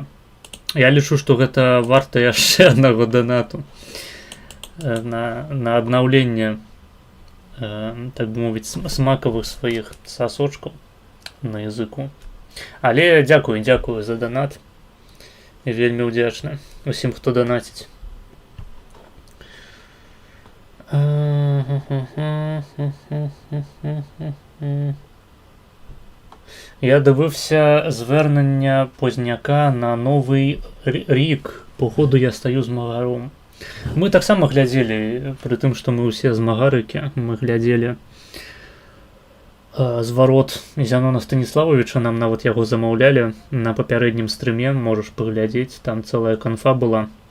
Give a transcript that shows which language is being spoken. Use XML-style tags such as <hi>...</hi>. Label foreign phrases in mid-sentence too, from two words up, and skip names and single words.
<be>Я лічу, што гэта варта яшчэ аднаго донату на аднаўленне, так бы мовіць, смакавых сваіх сасочкаў на языку. Але дзякую за донат. Вельмі ўдзячны усім, хто донаціць.</be> <uk>Я дивився звернення Позняка на Новий рік. Походу я стаю змагаром.</uk> <be>Мы так само глядзелі, пры тым, што мы ўсе змагарыкі, мы глядзелі зварот Зянона Станіславовича, нам нават яго замаўлялі на папярэднім стрыме, можаш паглядзець, там цэлая канфа была.</be>